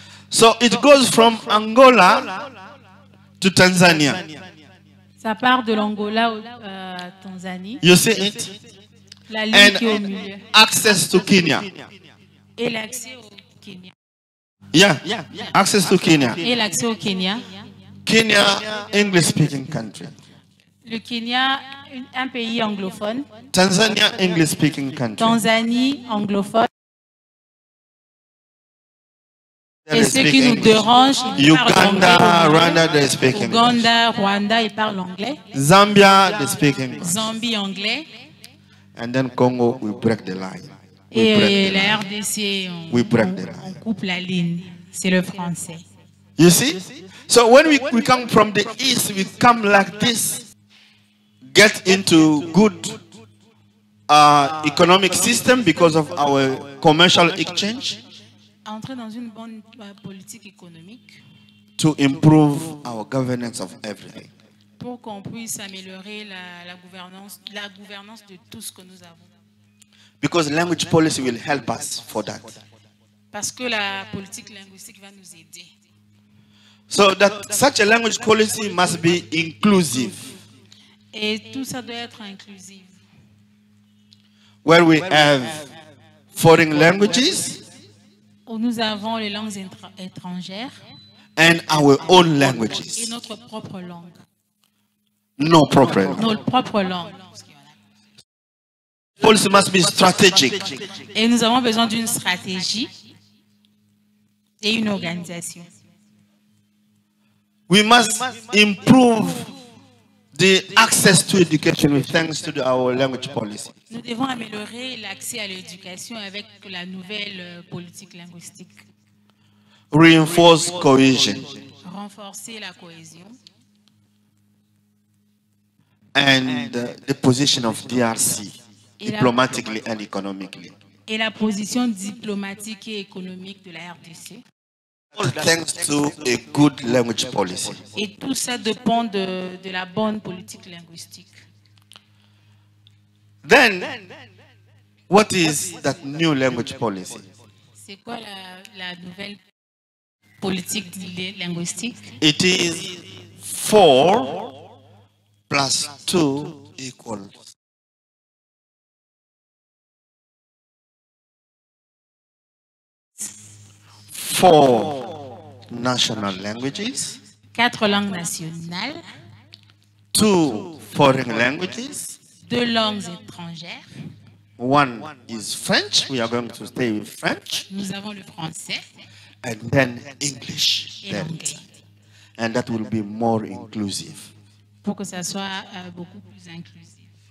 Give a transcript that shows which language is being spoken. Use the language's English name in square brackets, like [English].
[English] So it goes from Angola to Tanzania. [French] Ça part de l'Angola à Tanzanie. [English] You see it? [French] La ligne qui est au milieu. [English] Access to Kenya. [French] Et l'accès au Kenya. [English] Yeah, access to Kenya. [French] Et l'accès au Kenya. [English] Kenya, English-speaking country. [French] Le Kenya, un pays anglophone. [English] Tanzania, English-speaking country. [French] Tanzanie, anglophone. Et ce qui nous dérange, ils parlent [English] Uganda, [French] anglais. [English] Rwanda, they speak English. [French] Uganda, Rwanda, ils parlent anglais. [English] Zambia, they speak English. [French] Zambie, anglais. [English] And then Congo, we break the line. [French] Et la RDC, [English] We break the line. [French] on coupe la ligne. C'est le français. [English] You see? So when we come from the east, we come like this, get into good economic system because of our commercial exchange, [French] Entrer dans une bonne politique économique [English] to improve our governance of everything. [French] pour qu'on puisse améliorer la gouvernance de tout ce que nous avons. [English] Because language policy will help us for that. [French] Parce que la politique linguistique va nous aider. [English] So that such a language policy must be inclusive, [French] Et tout ça doit être inclusif. [English] where we have foreign languages [French] Où nous avons les langues étrangères [English] and our own [French] et [English] languages. [French] notre propre langue. [English] No problem. [French] Notre propre langue. [English] Policy must be strategic. [French] Et nous avons besoin d'une stratégie et une organisation. [English] We must improve the access to education thanks to our language policy. [French] Nous devons améliorer l'accès à l'éducation avec la nouvelle politique linguistique. [English] Reinforce cohesion [French] Renforcer la cohésion [English] and the position of DRC diplomatically and economically. [French] et la position diplomatique et économique de la RDC. [English] All thanks to a good language policy. [French] Et tout ça dépend de la bonne politique linguistique. [English] Then, what is that new language policy? [French] C'est quoi la nouvelle politique linguistique? [English] It is 4 plus 2 equals 4 national languages, [French] 4 langues nationales, [English] 2 foreign languages, [French] 2 langues étrangères. [English] one is French, we are going to stay with French, [French] Nous avons le français [English] and then English. [French] et [English] Then. [French] l'anglais. [English] And that will be more inclusive. [French] Pour que ça soit beaucoup plus inclusif.